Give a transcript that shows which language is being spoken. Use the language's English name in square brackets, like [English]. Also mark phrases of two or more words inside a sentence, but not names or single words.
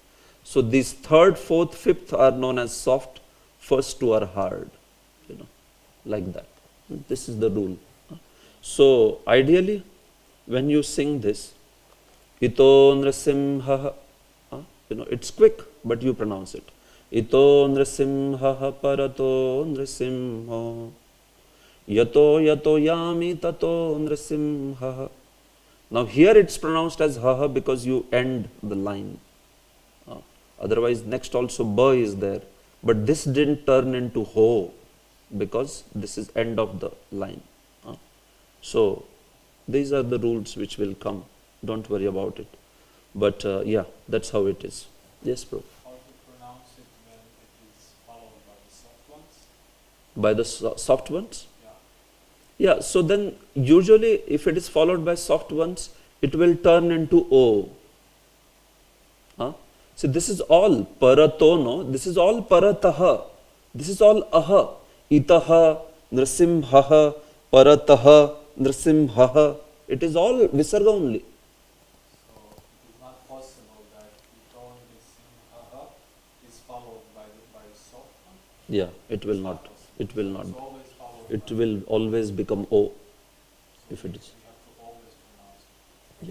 [English] So these third, fourth, fifth are known as soft, first two are hard, like that. This is the rule. So ideally, when you sing this, [Sanskrit] इतो नृसिंह, [English] it's quick, but you pronounce it. [Sanskrit] इतो नृसिंह परतो नृसिंह यतो यतो यामि ततो नृसिंह. [English] Now here it's pronounced as ha because you end the line. Otherwise, next also ba is there. But this didn't turn into ho because this is end of the line. So these are the rules which will come. Don't worry about it. But yeah, that's how it is. Yes, bro. How to pronounce it when it is followed by the soft ones? By the soft ones? Yeah. Yeah, so then usually if it is followed by soft ones, it will turn into O. So this is all paratono, this is all parataha, this is all aha. [Sanskrit] इतः, नृसिंहः, परतः, नृसिंहः. [English] It is all visarga only. So it is not possible that [Sanskrit] इतो नृसिंह [English] is followed by the soft one? Yeah, it will not. It will not. It's always followed It by, will always become O if it is. we have to always pronounce it.